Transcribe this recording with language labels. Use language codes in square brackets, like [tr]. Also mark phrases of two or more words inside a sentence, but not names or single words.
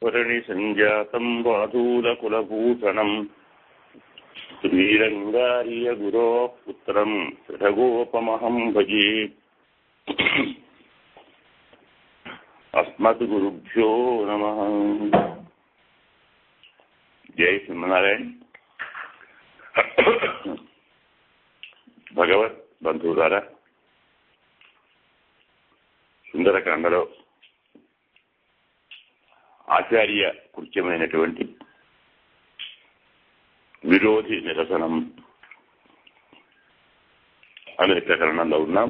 [sa] परिणिसञ्जातं वादूलकुलभूषणं श्रीरङ्गार्यगुरोः पुत्रं शठगोपमहं भजे। अस्मद्गुरुभ्यो नमः। जय श्रीमन्नारायण। [te] భగవత్ బంధువులారా, సుందరకాండలో ఆచార్య కృత్యమైనటువంటి విరోధి నిరసనం అనే ప్రకరణంలో ఉన్నాం.